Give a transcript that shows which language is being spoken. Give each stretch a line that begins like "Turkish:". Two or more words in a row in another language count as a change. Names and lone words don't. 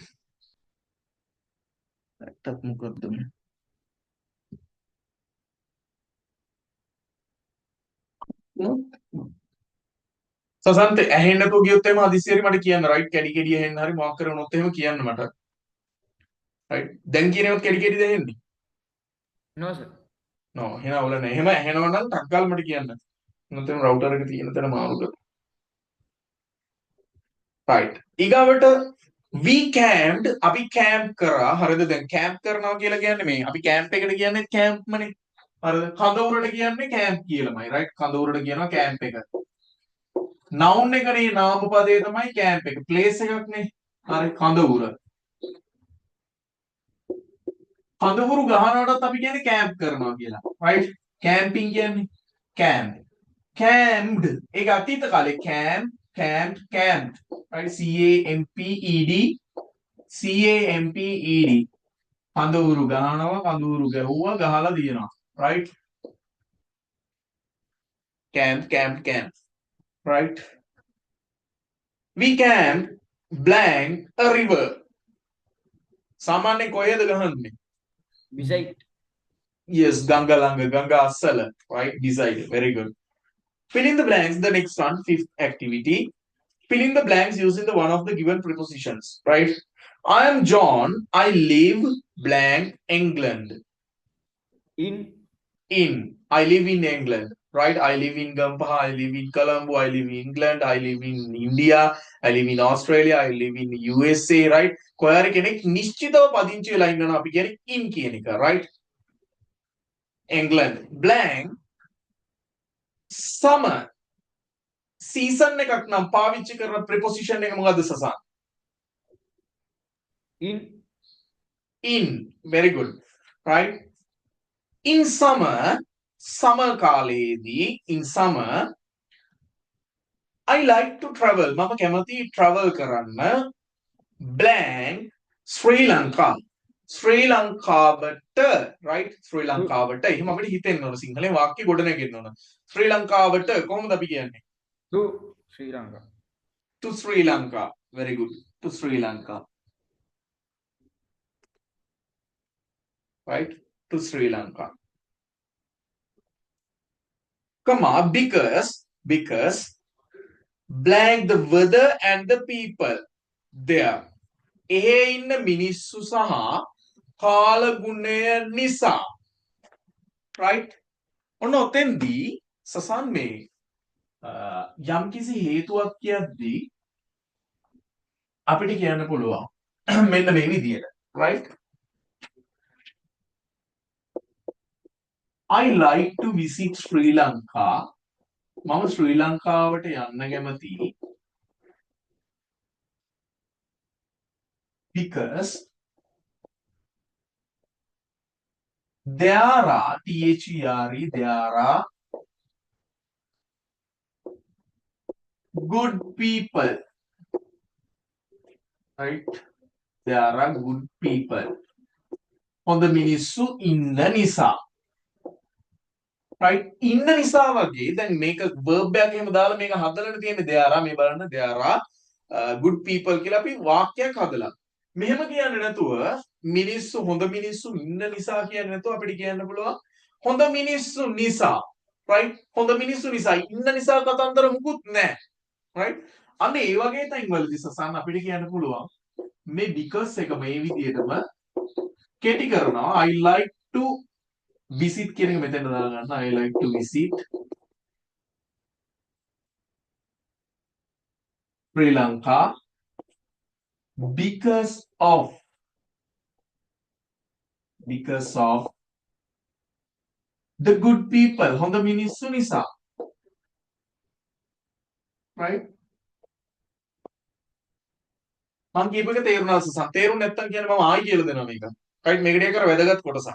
Sinhala: නැත්තත් මොකද්ද මේ සසන්ත ඇහෙන්න නැතුව ගියොත් එහෙම හදිස්සියෙරි මට කියන්න රයිට් කැඩි කැඩි ඇහෙන්න හරි මාක් කරනොත් එහෙම කියන්න මට රයිට් දැන් කියනවත් කැඩි කැඩිද ඇහෙන්නේ
English: No sir.
Sinhala: නෝ එහෙනම් අවුල නැහැ එහෙම ඇහෙනවා නම් ටක් ගාලා මට කියන්න නැත්නම් රවුටර් එක තියෙන තැන මාරු කර රයිට් ඊගාවට
English: we camped
Sinhala: අපි කැම්ප් කරා හරිද දැන් කැම්ප් කරනවා කියලා කියන්නේ මේ අපි කැම්ප් එකට කියන්නේ කැම්ප්මනේ හරිද කඳවුරට කියන්නේ කැම්ප් කියලාමයි රයිට් කඳවුරට කියනවා කැම්ප් එක noun එකනේ නාම පදේ තමයි කැම්ප් එක ප්ලේස් එකක්නේ හරි කඳවුර කඳවුරු ගහනකොටත් අපි කියන්නේ කැම්ප් කරනවා කියලා රයිට් කැම්පින් කියන්නේ
English: camp camped
Sinhala: ඒක අතීත කාලේ
English: camp camp right
Sinhala: camped කඳවුරු ගහනවා කඳවුරු ගැහුවා ගහලා දිනනවා
English: right camp right we camped blank a river
Sinhala: සාමාන්‍ය කොහෙද ගහන්නේ
English: Beside. yes
Sinhala: ගංගා ළඟ ගංගා අස්සල
English: right beside very good fill in the blanks the next one fifth activity fill in the blanks using the one of the given prepositions right I am John I live blank England In. I live in England right I live in Gampaha I live in Colombo I live in England I live in India I live in Australia I live in USA right
Sinhala: කොහරි කෙනෙක් නිශ්චිතව පදිංචි වෙලා ඉන්නවා අපි කියන්නේ
English: in
Sinhala: කියන එක
English: right England blank summer season
Sinhala: එකක් නම් පාවිච්චි කරන
English: preposition
Sinhala: එක මොකද්ද සසන්
English: in very good right in summer
Sinhala: කාලයේදී
English: in summer I like to travel
Sinhala: මම කැමති travel කරන්න blank ශ්‍රී ලංකාවට right ශ්‍රී ලංකාවට එහෙම අපිට හිතෙන්න ඕන සිංහලෙන් වාක්‍ය ගොඩනගෙන්න ඕන ශ්‍රී ලංකාවට කොහොමද අපි කියන්නේ
English: To Sri Lanka. to Sri Lanka very good to Sri Lanka right to Sri Lanka comma because blank the weather and the people there
Sinhala: එහි ඉන්න මිනිස්සු සහ කාලගුණය නිසා right ඔන්න ඔතෙන්දී සසන් මේ යම්කිසි හේතුවක් කියද්දී අපිට කියන්න පුළුවන් මෙන්න මේ විදියට
English: right I like to visit Sri Lanka
Sinhala: මම ශ්‍රී ලංකාවට යන්න කැමතියි
English: because there are good people right there are good people
Sinhala: හොඳ මිනිස්සු ඉන්න නිසා right ඉන්න නිසා වගේ දැන් මේක verb එකක් එහෙම දාලා මේක හදලා තියෙන්නේ
English: there are
Sinhala: මේ බලන්න
English: there are good people
Sinhala: කියලා අපි වාක්‍යයක් හදලා මෙහෙම කියන්නේ නැතුව මිනිස්සු හොඳ මිනිස්සු ඉන්න නිසා කියන්නේ නැතුව අපිට කියන්න පුළුවන් හොඳ මිනිස්සු නිසා right හොඳ මිනිස්සු නිසා ඉන්න නිසා කතන්දර මුකුත් නැහැ right අන්න ඒ වගේ තැන් වලදී සසන් අපිට කියන්න පුළුවන් මේ because එක මේ විදිහටම කෙටි කරනවා
English: I like to visit
Sinhala: කියන එක මෙතන දාගන්න
English: I like to visit Sri Lanka because of the good people
Sinhala: හොඳ මිනිස්සු නිසා right මම කියප එක තේරුණා සසන් තේරුම් නැත්තම් කියන්නේ මම ආයි කියලා දෙනවා මේක right මේකට එක වැදගත් කොටසක්